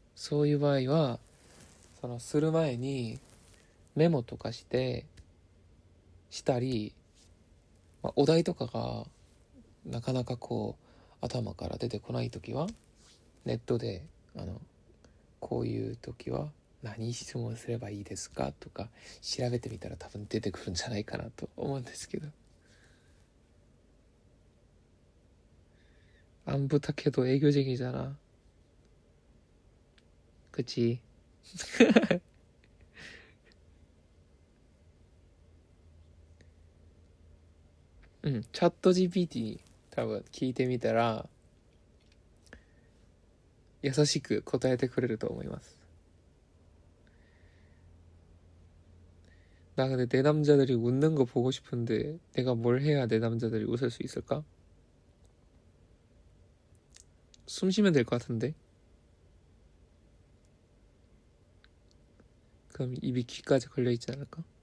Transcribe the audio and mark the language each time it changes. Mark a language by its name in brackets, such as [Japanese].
[Japanese] そういう場合はする前にメモとかしたり、お題とかがなかなか頭から出てこないときはネットでこういうときは何質問すればいいですかとか調べてみたら多分出てくるんじゃないかなと思うんですけど。 [Korean] 안 부탁해도 애교쟁이잖아. 그치? [Japanese] 응, 챗 GPT 多分聞いてみたら優しく答えてくれると思います。 [Korean] 나 근데 내 남자들이 웃는 거 보고 싶은데 내가 뭘 해야 내 남자들이 웃을 수 있을까? 숨 쉬면 될 것 같은데? 그럼 입이 귀까지 걸려있지 않을까?